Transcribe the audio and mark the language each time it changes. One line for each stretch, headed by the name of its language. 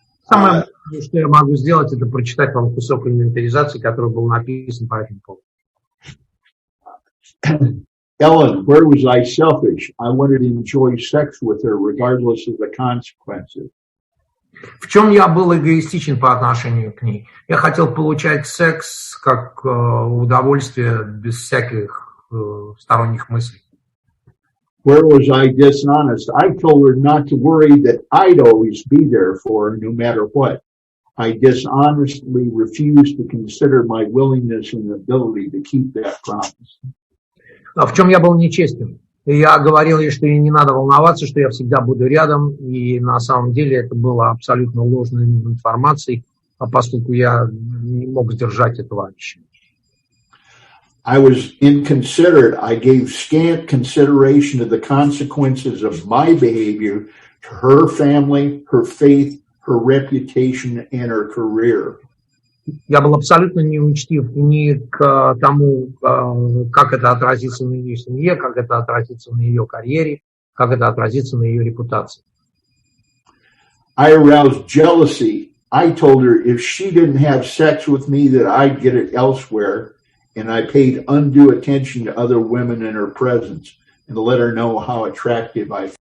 Russian: Самое важное, что я могу сделать, это прочитать вам кусок инвентаризации, который был написан по этому поводу.
English: Ellen, where was I selfish? I wanted to enjoy sex with her regardless of the consequences.
Russian: В чем я был эгоистичен по отношению к ней? Я хотел получать секс как удовольствие без всяких сторонних мыслей.
English: Where was I dishonest? I told her not to worry that I'd always be there for her no matter what. I dishonestly refused to consider my willingness and ability to keep that promise.
Russian: А в чем я был нечестен? Я говорил ей, что ей не надо волноваться, что я всегда буду рядом, и на самом деле это было абсолютно ложной информацией, поскольку я не мог сдержать этого обещания.
English: I was inconsiderate. I gave scant consideration to the consequences of my behavior to her family, her faith, her reputation, and her career.
Russian: Я был абсолютно неучтив ни к тому, как это отразится на ее семье, как это отразится на ее карьере, как это отразится на ее репутации.
English: I aroused jealousy. I told her if she didn't have sex with me that I'd get it elsewhere, and I paid undue attention to other women in her presence and to let her know how attractive I